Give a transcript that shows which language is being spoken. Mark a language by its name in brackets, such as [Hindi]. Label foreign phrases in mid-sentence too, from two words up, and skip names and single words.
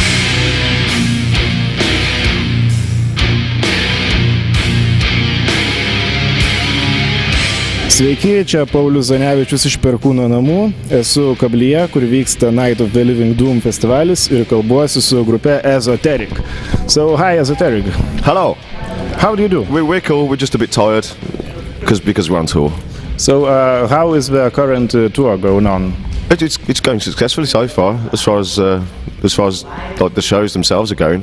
[Lithuanian] Sveiki, čia Paulius Zanevičius iš Perkūno namų. Esu Kablyje, kur vyksta Night of the Living Doom festivalis ir kalbuosi su grupe ESOTERIC. [English] So, hi ESOTERIC. Hello. How do you do? We're cool, we're just a bit tired because we're on tour. So, how is the current tour going on? It's going successfully so far, as far as like the shows themselves are going.